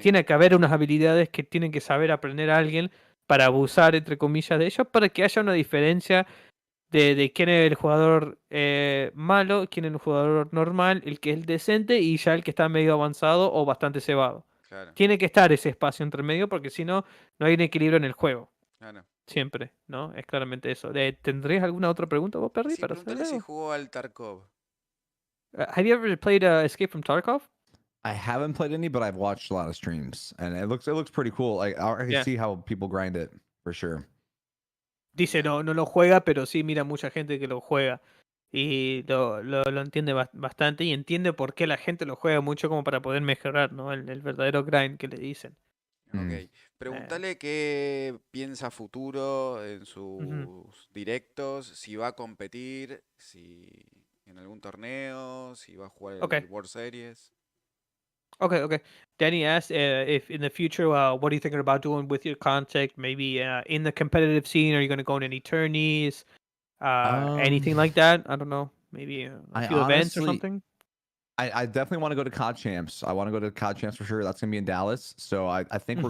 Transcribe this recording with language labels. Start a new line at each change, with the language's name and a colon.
Spanish: tiene que haber unas habilidades que tienen que saber aprender a alguien para abusar, entre comillas, de ellos, para que haya una diferencia de quién es el jugador malo, quién es el jugador normal, el que es decente y ya el que está medio avanzado o bastante cebado. claro, Tiene que estar ese espacio entre medio porque si no, no hay un equilibrio en el juego. claro. Siempre, ¿no? Es claramente eso. ¿Tendrías alguna otra pregunta vos, Perry, Sí, para preguntale hacerle? si jugó al Tarkov.
English: Have you ever played Escape from Tarkov? I haven't played any, but I've watched a lot of streams, and it looks pretty cool. Like I can Yeah. see how people grind it for sure.
Spanish: Dice, Bien. no lo juega, pero sí mira mucha gente que lo juega. Y lo entiende bastante y entiende por qué la gente lo juega mucho como para poder mejorar, ¿no? El verdadero grind que le dicen.
English: Ok. Mm. Eh,
Spanish: Preguntale qué piensa futuro en ujú. sus directos, si va a competir, si en algún torneo, si va a jugar
English: Okay.
Spanish: el World Series.
English: Okay. Danny asked if in the future, what are you thinking about doing with your content? Maybe in the competitive scene, are you going to go on any tourneys? Um, Anything like that? I don't know. Maybe a I few events or honestly, something? I definitely want to go to COD Champs. I want to go to COD Champs for sure. That's gonna be in Dallas, so I think we're